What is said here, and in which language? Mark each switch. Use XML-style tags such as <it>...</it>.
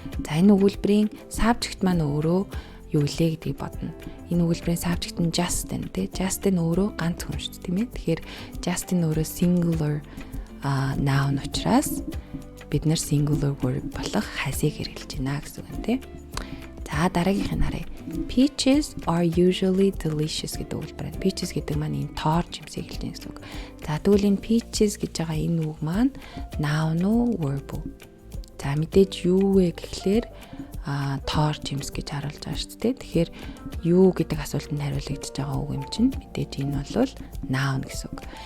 <mn>За энэ өгүүлбэрийн subject маань өөрөө юу лээ гэдгийг бодно. Энэ өгүүлбэрийн subject нь Justin тий. Justin өөрөө ганц хүн шүү дээ тийм ээ. Тэгэхээр Justin өөрөө singular noun учраас бид нар singular verb болох has-ыг хэрэглэж байна гэсэн үг тий. За дараагийнх нь харъя.</mn> <en>Peaches are usually delicious</en> <mn>гэдэг өгүүлбэр. Peaches гэдэг маань энэ тоор жимсийг хэлж байна гэсэн үг. За тэгвэл энэ peaches гэж байгаа энэ үг маань noun уу verb уу? За мэдээж юу вэ гэхлээр тоор жимс гэж харуулж байгаа шүү дээ. Тэгэхээр юу гэдэг асуултанд хариулагдаж байгаа үг юм чинь мэдээж энэ бол noun гэсэн үг.</mn>